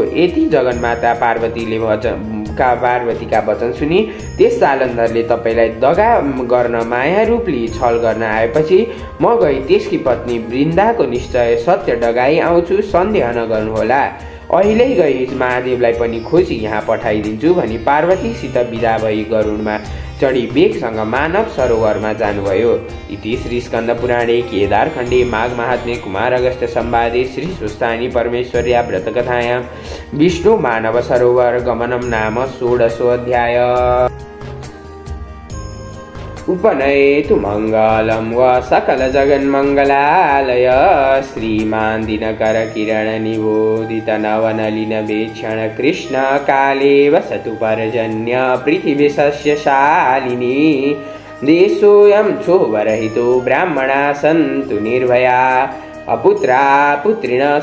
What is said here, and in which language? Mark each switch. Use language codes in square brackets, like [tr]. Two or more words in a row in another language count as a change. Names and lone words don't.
[ne] यति जगन्माता पार्वतीका वचन सुनि त्यस जालन्धरले तपाईँलाई दगा गर्न माया रूप लिई छल गर्न आएपछि म गई त्यसकी पत्नी वृन्दाको निश्चय सत्य डगाई आउँछु, सन्देह नगर्नुहोला। अहिले गई महादेवलाई पनि खोजी यहाँ पठाइदिन्छु भनी पार्वतीसित विदा भई गरुडमा चढी वेगसँग मानव सरोवरमा जानुभयो। [sa] इति श्री स्कन्द पुराणे केदारखण्डे माघ महात्म्ये कुमार अगस्त्य संवादे श्री स्वस्थानी परमेश्वर्या व्रतकथायां विष्णु मानव सरोवर गमनम नाम 16अध्याय। उपनयेतु मङ्गलं व सकल जगन्मङ्गलालय श्रीमान् दिनकर किरण निबोधित नवनलिन वीक्षण कृष्ण काले वसतु पर्जन्य पृथिवी सस्यशालिनी देशोऽयं क्षोभरहितो ब्राह्मणा सन्तु निर्भया अपुत्रा पुत्रिण